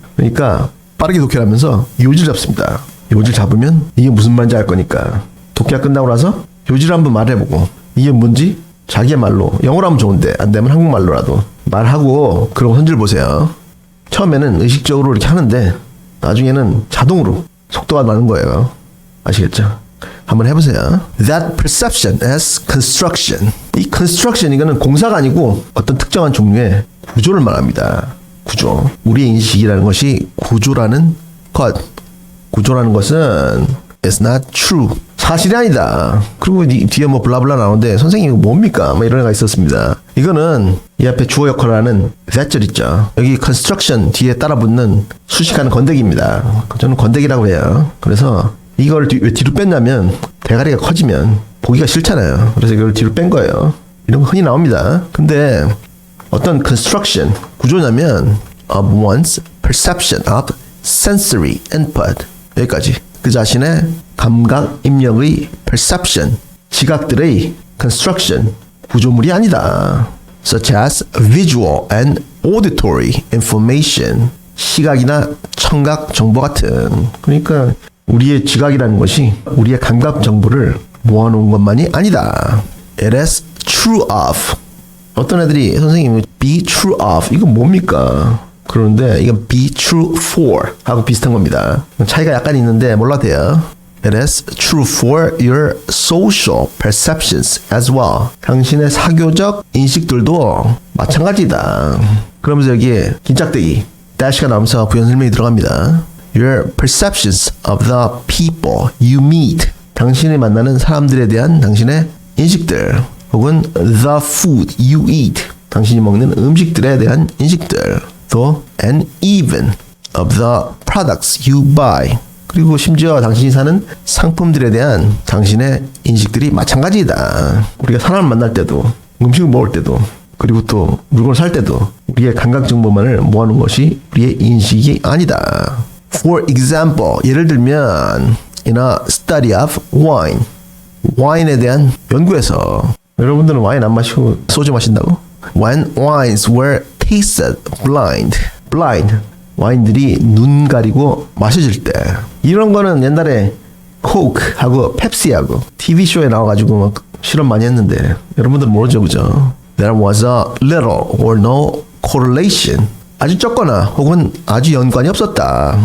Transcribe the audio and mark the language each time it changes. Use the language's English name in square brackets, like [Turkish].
[Korean] 그러니까 빠르게 독해를 하면서 요지를 잡습니다. 요지를 잡으면 이게 무슨 말인지 알 거니까 독해가 끝나고 나서 요지를 한번 말해보고 이게 뭔지 자기의 말로 영어로 하면 좋은데 안 되면 한국말로라도 말하고 그러고 선지를 보세요. 처음에는 의식적으로 이렇게 하는데 나중에는 자동으로 속도가 나는 거예요. 아시겠죠? 한번 해보세요. [English] That perception as construction. [Korean] 이 construction 이거는 공사가 아니고 어떤 특정한 종류의 구조를 말합니다. 구조. 우리의 인식이라는 것이 구조라는 것. 구조라는 것은 [English] is not true. [Korean] 사실이 아니다. 그리고 뒤에 뭐 블라블라 나오는데 선생님 이거 뭡니까? 뭐 이런 애가 있었습니다. 이거는 이 앞에 주어 역할을 하는 that절 있죠. 여기 construction 뒤에 따라붙는 수식하는 건더기입니다. 저는 건더기라고 해요. 그래서 이걸 왜 뒤로 뺐냐면 대가리가 커지면 보기가 싫잖아요. 그래서 이걸 뒤로 뺀 거예요. 이런 거 흔히 나옵니다. 근데 어떤 construction 구조냐면 [English] of one's perception of sensory input [Korean] 여기까지. 그 자신의 감각 입력의 perception, 지각들의 construction, 구조물이 아니다. [English] Such as visual and auditory information, [Korean] 시각이나 청각 정보 같은. 그러니까 우리의 지각이라는 것이 우리의 감각 정보를 모아놓은 것만이 아니다. [English] It is true of. [Korean] 어떤 애들이 선생님 [English] be true of [Korean] 이거 뭡니까? 그런데 이건 [English] be true for [Korean] 하고 비슷한 겁니다. 차이가 약간 있는데 몰라도 돼요. [English] It is true for your social perceptions as well. [Korean] 당신의 사교적 인식들도 마찬가지다. 그러면서 여기에 긴짝대기 dash가 나오면서 부연 설명이 들어갑니다. [English] Your perceptions of the people you meet. [Korean] 당신이 만나는 사람들에 대한 당신의 인식들 혹은 [English] the food you eat. [Korean] 당신이 먹는 음식들에 대한 인식들. 또 [English] and even of the products you buy. [Korean] 그리고 심지어 당신이 사는 상품들에 대한 당신의 인식들이 마찬가지다. 우리가 사람을 만날 때도 음식을 먹을 때도 그리고 또 물건을 살 때도 우리의 감각 정보만을 모아놓은 것이 우리의 인식이 아니다. [English] For example, [Korean] 예를 들면 [English] in a study of wine. [Korean] 와인에 대한 연구에서 여러분들은 와인 안 마시고 소주 마신다고? [English] When wines were tasted blind. [Korean] 와인들이 눈 가리고 마셔질 때. 이런 거는 옛날에 코크하고 펩시하고 TV쇼에 나와가지고 막 실험 많이 했는데 여러분들 모르죠, 그죠? [English] There was a little or no correlation. [Korean] 아주 적거나 혹은 아주 연관이 없었다.